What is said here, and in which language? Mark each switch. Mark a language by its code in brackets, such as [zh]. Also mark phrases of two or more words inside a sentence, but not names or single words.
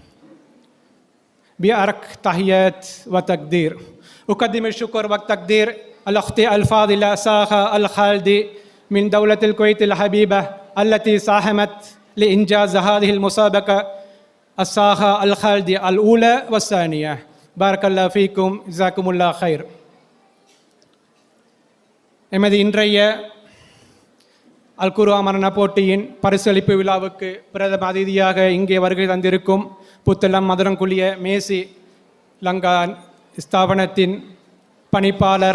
[ar] بأرق تحيات وتقدير أقدم الشكر والتقدير الأخت الفاضلة ساها الخالدي من دولة الكويت الحبيبة التي ساهمت لإنجاز هذه المسابقة الساها الخالدي الأولى والثانية. بارك الله فيكم جزاكم الله خير. [ta] எமது இன்றைய அல் குர்ஆன் மரண போட்டியின் பரிசளிப்பு விழாவுக்கு பிரதம அதிதியாக இங்கே வருகை தந்திருக்கும் புத்தளம் மதுரங்குளிய மேசி லங்கா ஸ்தாபனத்தின் பணிப்பாளர்